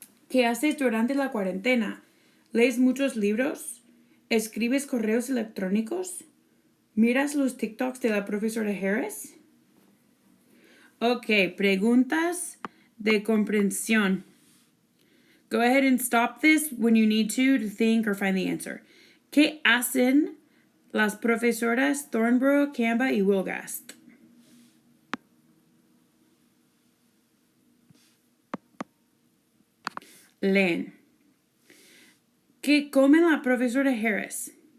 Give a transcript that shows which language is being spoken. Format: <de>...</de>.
<es>¿Qué haces durante la cuarentena? ¿Lees muchos libros? ¿Escribes correos electrónicos? ¿Miras los TikToks de la profesora Harris? Ok, preguntas de comprensión.</es> <en>Go ahead and stop this when you need to think or find the answer.</en> <es>¿Qué hacen las profesoras Thornborough, Kamba y Wolgast? Leen. ¿Qué come la profesora Harris?</es>